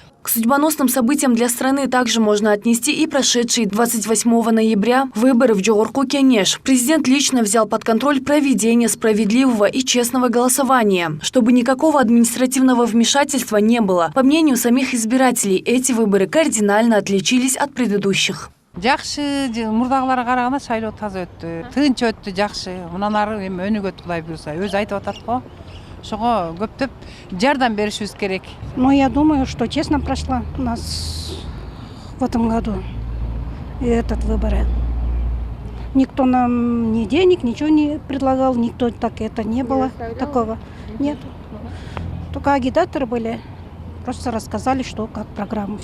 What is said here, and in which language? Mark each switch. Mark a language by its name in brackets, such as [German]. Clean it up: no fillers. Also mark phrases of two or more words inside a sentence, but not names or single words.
[Russian] К судьбоносным событиям для страны также можно отнести и прошедшие 28 ноября выборы в Жогорку Кенеш. Президент лично взял под контроль проведение справедливого и честного голосования, чтобы никакого административного вмешательства не было. По мнению самих избирателей, эти выборы кардинально отличились от предыдущих. [Kyrgyz] Жакшы мурдагыларга караганда шайлоо таза өттү. Тынч өттү, жакшы. Мунан ары эми өнүгөт Кудай буйруса. Өзү айтып атат го. Ошого көптөп жардам беришибиз керек. [Russian] Но я думаю, что честно прошла у нас в этом году и этот выбор. Никто нам ни денег, ничего не предлагал, никто так это не было такого. Нет. Только агитаторы были, просто рассказали, что как программа.